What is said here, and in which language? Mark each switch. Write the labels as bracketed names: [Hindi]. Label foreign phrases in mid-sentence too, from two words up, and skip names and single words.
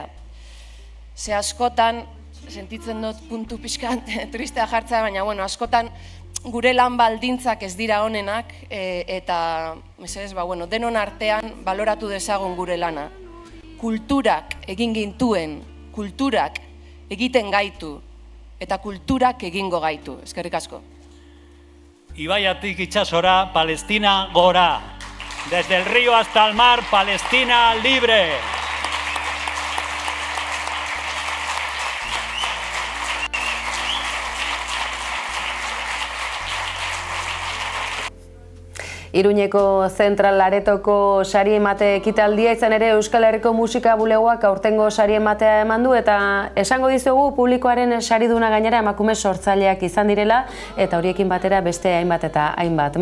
[Basque] Ze askotan sentitzen dut puntu pixkan tristea jartzea, baina askotan gure lan baldintzak ez dira onenak eta denon artean baloratu dezagun gure lana. Kulturak egin gintuen, kulturak egiten gaitu eta kulturak egingo gaitu. Eskerrik asko. Ibaiatik itsasora, Palestina gora. [Spanish] Desde el río hasta el mar, Palestina libre. [Basque] Iruñeko Zentral Laretoko sari emate ekitaldia izan ere Euskal Herriko Musika Bulegoak aurtengo sari ematea eman du eta esango dizugu publikoaren sariduna gainera emakume sortzaileak izan direla eta horiekin batera beste hainbat eta hainbat.